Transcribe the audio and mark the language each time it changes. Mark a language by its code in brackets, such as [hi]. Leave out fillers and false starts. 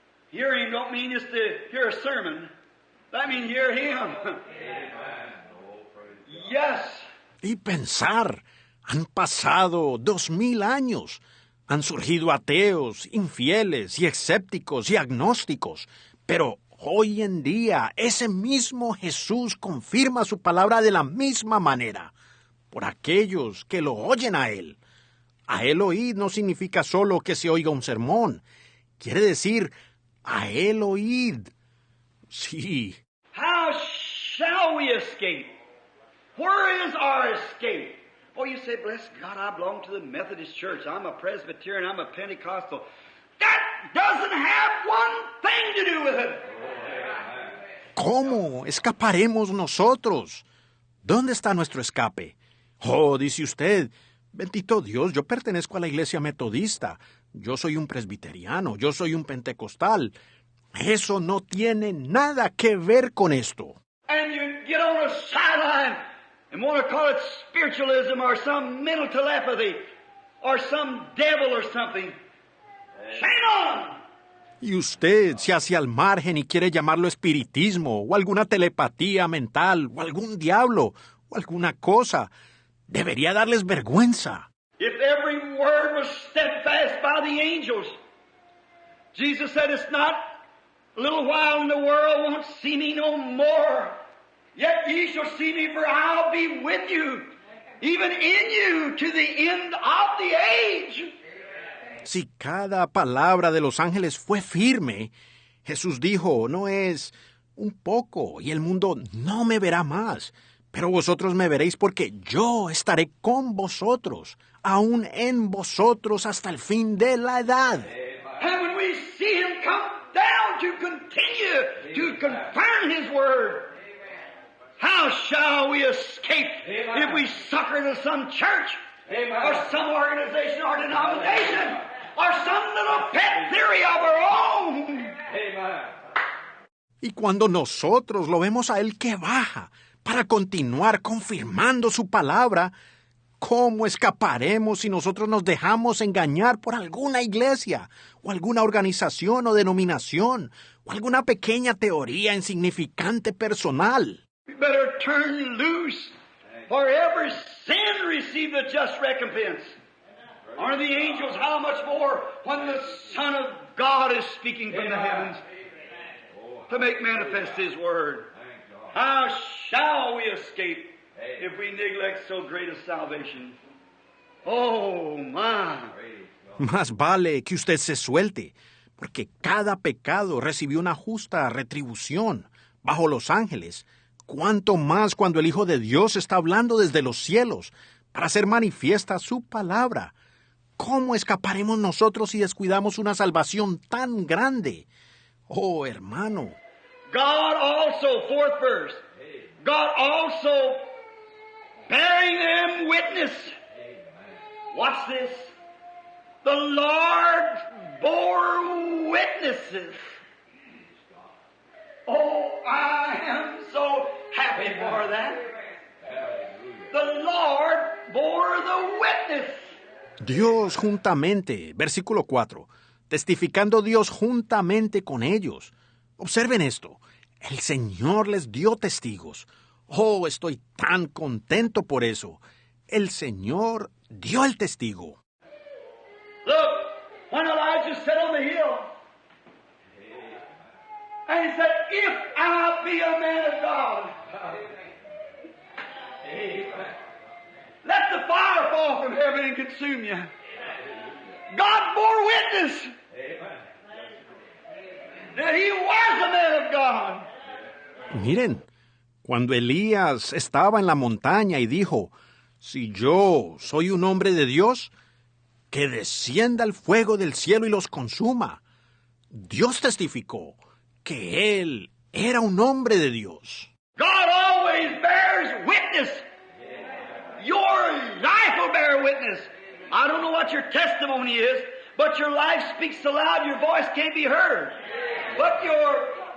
[en] Hear Him don't mean just to hear a sermon. That means hear Him. Yes. [es] Y pensar, han pasado 2000 años. Han surgido ateos, infieles y escépticos y agnósticos. Pero hoy en día ese mismo Jesús confirma su palabra de la misma manera por aquellos que lo oyen a Él. A Él oír no significa solo que se oiga un sermón. Quiere decir, a Él oíd. Sí. [en] How shall we escape? Where is our escape? Oh, you say, bless God, I belong to the Methodist Church. I'm a Presbyterian. I'm a Pentecostal. That doesn't have one thing to do with it. [es] ¿Cómo escaparemos nosotros? ¿Dónde está nuestro escape? Oh, dice usted, bendito Dios, yo pertenezco a la iglesia metodista. Yo soy un presbiteriano. Yo soy un pentecostal. Eso no tiene nada que ver con esto. [en] And you get on a sideline and want to call it spiritualism or some mental telepathy or some devil or something. Shame on! [es] Y usted se hace al margen y quiere llamarlo espiritismo o alguna telepatía mental o algún diablo o alguna cosa. Debería darles vergüenza. [en] If every word was steadfast by the angels, Jesus said, it's not a little while and the world won't see me no more. Yet ye shall see me, for I'll be with you, even in you, to the end of the age. [es] Si cada palabra de los ángeles fue firme, Jesús dijo, no es un poco, y el mundo no me verá más, pero vosotros me veréis porque yo estaré con vosotros, aún en vosotros hasta el fin de la edad. [en] And when we see Him come down to continue to confirm His word, how shall we escape if we succor to some church or some organization or denomination or some little pet theory of our own? [es] Y cuando nosotros lo vemos a Él que baja para continuar confirmando su palabra, ¿cómo escaparemos si nosotros nos dejamos engañar por alguna iglesia o alguna organización o denominación o alguna pequeña teoría insignificante personal? [en] We better turn loose, for every sin receive the just recompense. Are the angels how much more when the Son of God is speaking from the heavens to make manifest His word? How shall we escape if we neglect so great a salvation? Oh, my. [es] Más vale que usted se suelte, porque cada pecado recibió una justa retribución bajo los ángeles. Cuánto más cuando el Hijo de Dios está hablando desde los cielos para hacer manifiesta su palabra. ¿Cómo escaparemos nosotros si descuidamos una salvación tan grande? Oh, hermano. [en] God also, fourth verse, God also bearing them witness. Watch this. The Lord bore witnesses. Oh, I am so happy for that. The Lord bore the witness. [es] Dios juntamente, versículo 4, testificando Dios juntamente con ellos. Observen esto, el Señor les dio testigos. Oh, estoy tan contento por eso. El Señor dio el testigo. [en] Look, when Elijah sat on the hill, and he said, if I be a man of God, let the fire fall from heaven and consume you. God bore witness that he was a man of God. [es] Miren, cuando Elías estaba en la montaña y dijo, si yo soy un hombre de Dios, que descienda el fuego del cielo y los consuma. Dios testificó que él era un hombre de Dios. [en] God always bears witness. Your life will bear witness. I don't know what your testimony is, but your life speaks so loud your voice can't be heard. But your